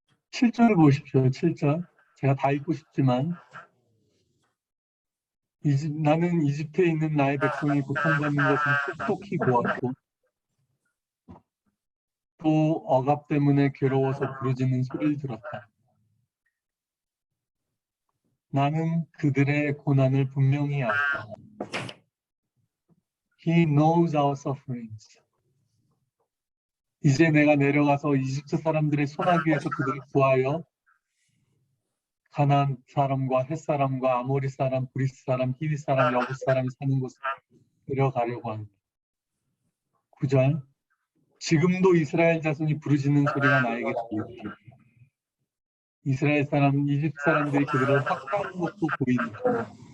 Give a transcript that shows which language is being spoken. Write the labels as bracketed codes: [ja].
[ko] 7절을 보십시오. 7절. 제가 다 읽고 싶지만, 나는 이집트에 있는 나의 백성이 고통받는 것을 똑똑히 보았고 또 억압 때문에 괴로워서 부르짖는 소리를 들었다. 나는 그들의 고난을 분명히 알다. [en] He knows our sufferings. [ko] 이제 내가 내려가서 이집트 사람들의 소나기에서 그들을 구하여 가나안 사람과 헷 사람과 아모리 사람, 브리스 사람, 히위 사람, 여부 사람이 사는 곳으로 데려가려고 합니다. 9절. 지금도 이스라엘 자손이 부르짖는 소리가 나에게 들리고 이스라엘 사람, 이집트 사람들이 그들을 학대하는 것도 보인다.